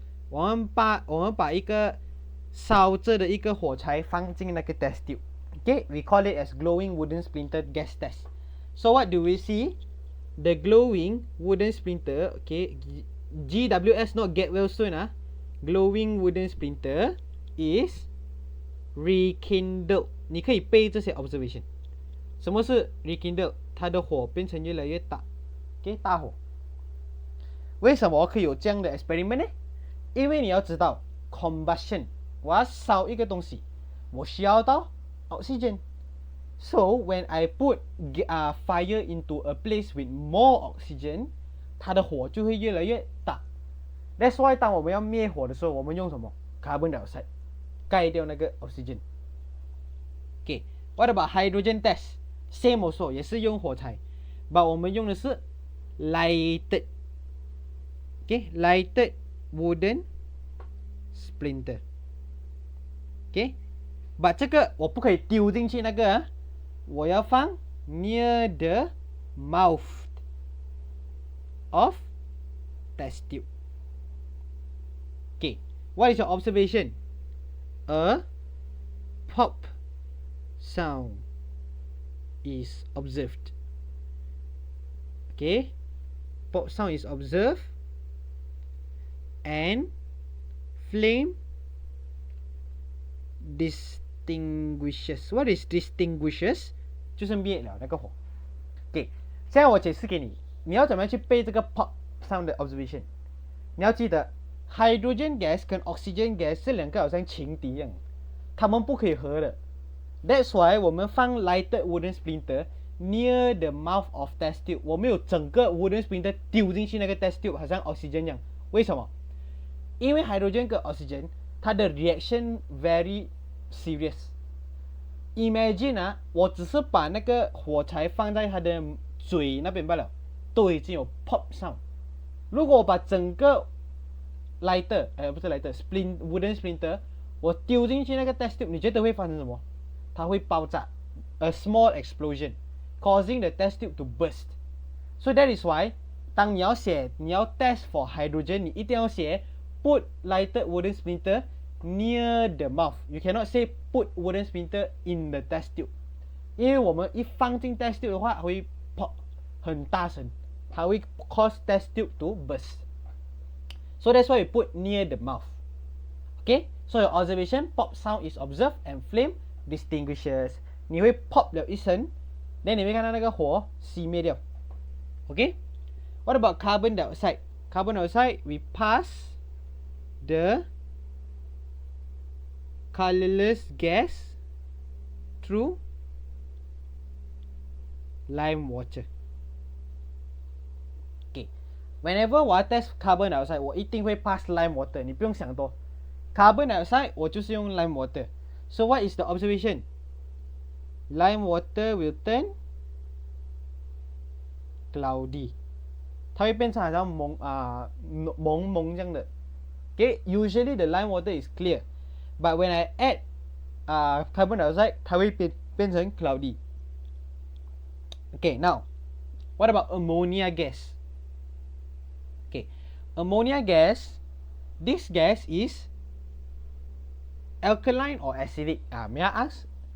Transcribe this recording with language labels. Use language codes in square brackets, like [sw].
[zh] 我们把一个烧着的一个火柴放进那个 test tube. [en] Okay, we call it as glowing wooden splinter gas test. So what do we see? The glowing wooden splinter, okay, GWS not get well soon glowing wooden splinter is rekindled. [zh] 你可以背这些 observation. 什么是 rekindled? 它的火变成越来越大 okay, 大火。为什么可以有这样的 experiment 呢？因为你要知道 combustion， 我要烧一个东西，我需要到 oxygen. [en] So when I put fire into a place with more oxygen， [zh] 它的火就会越来越大。 [en] That's why [zh] 当我们要灭火的时候，我们用什么 carbon dioxide 盖掉那个 oxygen。 [en] Okay, what about hydrogen test? Same also， [zh] 也是用火柴。 but 我们用的是 [en] lighted， okay lighted wooden splinter， okay but [zh] 这个我不可以丢进去那个啊，我要放 [en] near the mouth of test tube. Okay, what is your observation? A pop sound is observed. Okay, pop sound is observed and flame distinguishes. What is distinguishes? [zh] 就是灭了那个火。 Okay， 现在我解释给你，你要怎么样去背这个 pop sound 的 observation？你要记得 hydrogen gas 跟 oxygen gas 这两个好像情敌一样，它们不可以合的。 [en] That's why [zh] 我们放 [en] lighted wooden splinter near the mouth of test tube， [zh] 我们有整个 wooden splinter 丢进去那个 test tube， 好像 oxygen 一样。为什么？因为 hydrogen 跟 oxygen 它的 reaction [en] very serious。 [zh] Imagine 啊，我只是把那个火柴放在它的嘴那边罢了，都已经有 pop sound。如果我把整个 lighter， 不是 lighter wooden splinter， 我丢进去那个 test tube， 你觉得会发生什么？它会爆炸 [en] ，a small explosion causing the test tube to burst. So that is why [zh] 当你要 [en] test for hydrogen， [zh] 你一定要写 [en] put lighted wooden splinter near the mouth. You cannot say put wooden splinter in the test tube， [zh] 因为我们一放进 [en] test tube 的话，它会 pop [zh] 很大声，它会 [en] cause test tube to burst. So that's why we put near the mouth. Okay, so your observation, pop sound is observed and flame distinguishes. [zh] 你会 pop 了一声 [en] then [zh] 你会看到那个火熄灭掉。 [en] Okay, what about carbon dioxide? Carbon dioxide, we pass the colorless gas through lime water. [zh] Okay, [en] whenever [zh] 我要 test carbon dioxide， 我一定会 [en] pass lime water， [zh] 你不用想多。 [en] Carbon dioxide [zh] 我就是用 [en] lime water。 So what is the observation? Lime water will turn cloudy， [zh] 它会变成好像蒙蒙这样的。 [en] Okay, usually the lime water is clear, but when I add carbon dioxide， [zh] 它会变成 [en] cloudy. Okay, now what about ammonia gas? Okay, ammonia gas, this gas is alkaline or acidic? May I ask?